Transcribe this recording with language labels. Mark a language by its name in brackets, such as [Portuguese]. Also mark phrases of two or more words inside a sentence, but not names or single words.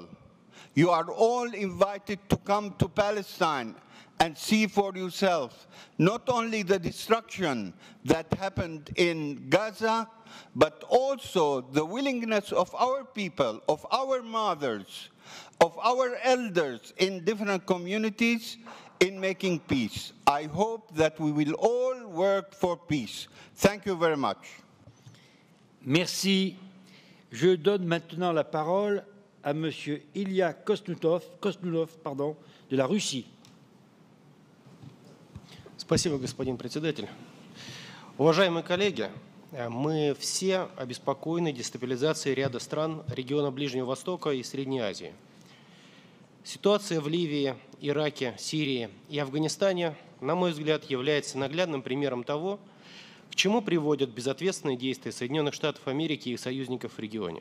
[English] You are all invited to come to Palestine and see for yourself not only the destruction that happened in Gaza, but also the willingness of our people, of our mothers, of our elders in different communities in making peace. I hope that we will all work for peace. Thank you very much. [French] Merci. Je donne maintenant la parole à Monsieur Ilya Kosnunov, de la Russie. [Russian] Спасибо, господин председатель. Уважаемые коллеги, мы все обеспокоены дестабилизацией ряда стран региона Ближнего Востока и Средней Азии. Ситуация в Ливии, Ираке, Сирии и Афганистане, на мой взгляд, является наглядным примером того, к чему приводят безответственные действия Соединенных Штатов Америки и их союзников в регионе.